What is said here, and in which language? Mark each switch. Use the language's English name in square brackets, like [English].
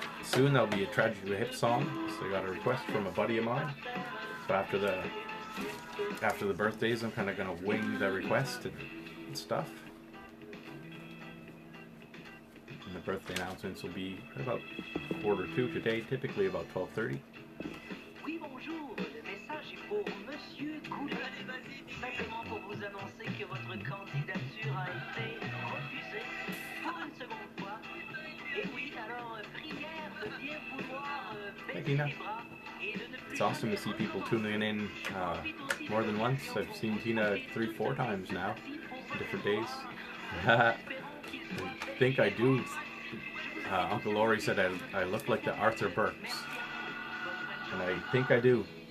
[English] soon there'll be a Tragically Hip song. So I got a request from a buddy of mine. So after the birthdays, I'm kind of gonna wing the request and stuff. And the birthday announcements will be about 1:45 today, typically about 12:30. [French] Oui, bonjour. Le message est pour Monsieur Coulin. Simplement pour vous annoncer que votre candidature a été refusée pour une seconde fois. Et oui, alors, prière de bien vouloir baisser les bras et de ne plus... [English] It's awesome to see people tuning in more than once. I've seen Tina 3-4 times now, different days. I think I do. Uncle Laurie said I look like the Arthur Burks. And I think I do.